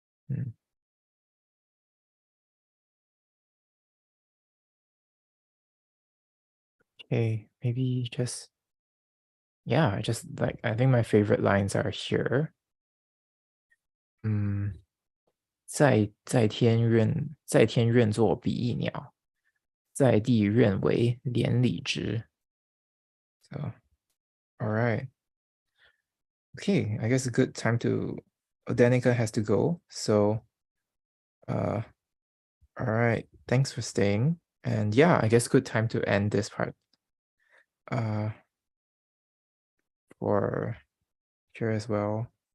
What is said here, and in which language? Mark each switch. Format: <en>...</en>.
<en>Mm. Okay, maybe just yeah, just like I think my favorite lines are here.</en> <zh>在天愿作比翼鸟，在地愿为连理枝。</zh> <en>So, all right. Okay, I guess a good time to Danica has to go. So, all right. Thanks for staying. And yeah, I guess good time to end this part. Uh, for here as well.</en>